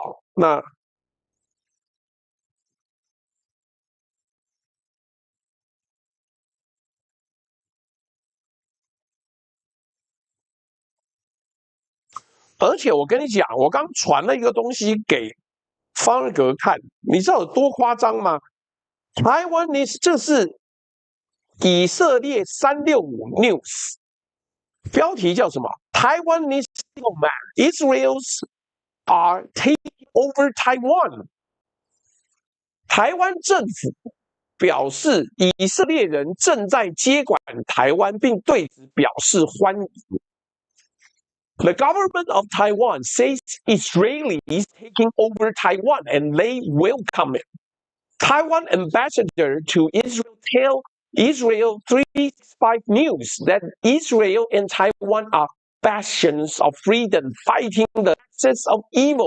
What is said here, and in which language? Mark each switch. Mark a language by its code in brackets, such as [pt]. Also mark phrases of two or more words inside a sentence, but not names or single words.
[zh] 那而且我跟你讲，我刚传了一个东西给方尔格看，你知道有多夸张吗？台湾你这是以色列365 News， 标题叫什么？ [en] 台湾 is Israel's are taking over Taiwan。 [zh] 台湾政府表示以色列人正在接管台湾，并对此表示欢迎。 [en] The government of Taiwan says Israelis taking over Taiwan and they welcome it. Taiwan ambassador to Israel tell Israel 365 News that Israel and Taiwan are bastions of freedom fighting the axis of evil.